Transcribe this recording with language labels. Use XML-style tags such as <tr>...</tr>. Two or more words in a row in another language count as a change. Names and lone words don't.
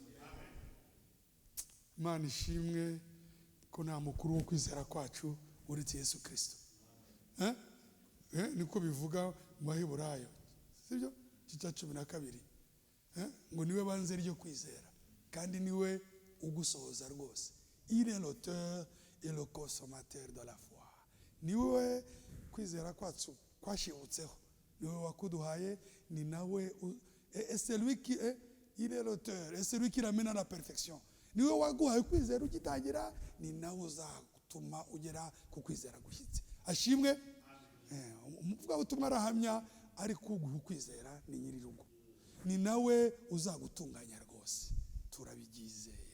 <rw>Imana ishimwe ko nta mukuru wo kwizera kwacu uretse Yesu Kristo. Niko bivuga mu Baheburayo. Sibyo? Gice 12. Ngo niwe banze ryo kwizera kandi niwe ugusohoza rwose.</rw> <fr>Il est l'auteur et le consommateur de la foi.</fr> <rw>Niwe kwizera kwacu kwashibutseho. Niwe wakuduhaye ni nawe</rw> <fr>et celui qui est il est l'auteur et celui qui ramène à la perfection.</fr> <rw>Niwe waguhaye kwizera ugitangira ni nawe uzatuma ugera ku kwizera gushyitse. Ashimwe. Umuvuga utumwa arahamya ari kuguha kwizera ni nyirirugo. Ni nawe uzagutunganya rwose. Turabigizeye.</rw>